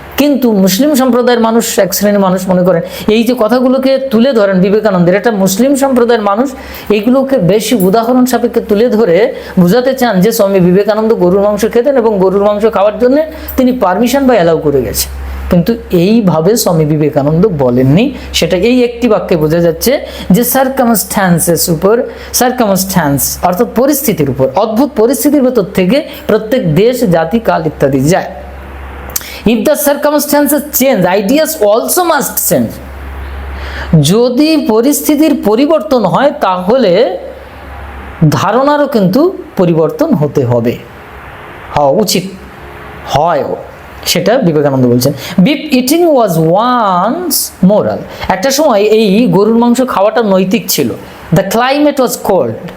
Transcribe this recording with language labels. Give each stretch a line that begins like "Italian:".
Bangla: কিন্তু মুসলিম সম্প্রদায়ের মানুষ, এক শ্রেণীর মানুষ মনে করেন, এই যে কথাগুলোকে তুলে ধরেন বিবেকানন্দের, এটা মুসলিম সম্প্রদায়ের মানুষ এইগুলোকে বেশি উদাহরণ সাপেক্ষে তুলে ধরে বোঝাতে চান যে স্বামী বিবেকানন্দ গরুর মাংস খেতেন এবং গরুর মাংস খাওয়ার জন্য তিনি পারমিশন বা অ্যালাউ করে গেছেন। কিন্তু এইভাবে স্বামী বিবেকানন্দ বলেননি। সেটা এই একটি বাক্যে বোঝা যাচ্ছে যে সার্কামস্ট্যান্সেস উপর, সার্কামস্ট্যান্স অর্থাৎ পরিস্থিতির উপর, অদ্ভুত পরিস্থিতির ভেতর থেকে প্রত্যেক দেশ, জাতি, কাল ইত্যাদি যায়।
English: If the circumstances change, ideas also must change.
Bangla: যদি পরিস্থিতির পরিবর্তন হয় তাহলে ধারণারও কিন্তু পরিবর্তন হতে হবে, হওয়া উচিত, হয়ও। সেটা বিবেকানন্দ বলছেন।
English: Beef eating was once moral.
Bangla: একটা সময় এই গরুর মাংস খাওয়াটা নৈতিক ছিল।
English: The climate was cold.